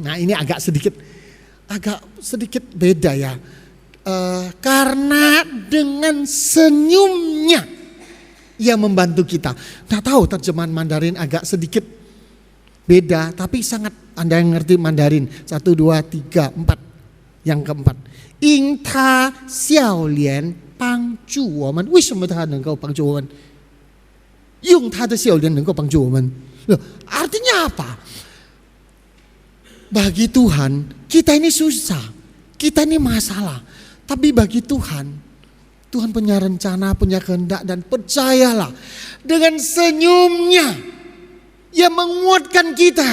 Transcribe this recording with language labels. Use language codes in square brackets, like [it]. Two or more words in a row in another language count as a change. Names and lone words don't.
[id] Nah, ini agak sedikit beda ya. Karena dengan senyumnya ia membantu kita. Nggak tahu terjemahan Mandarin agak sedikit beda, tapi sangat Anda yang ngerti Mandarin. 1, 2, 3, 4. Yang keempat, [zh] 因他笑脸帮助我们。为什么他能够帮助我们？用他的笑脸能够帮助我们。 [id] Artinya apa? Bagi Tuhan, kita ini susah, kita ini masalah. Tapi bagi Tuhan, Tuhan punya rencana, punya kehendak, dan percayalah, dengan senyumnya Ia menguatkan kita.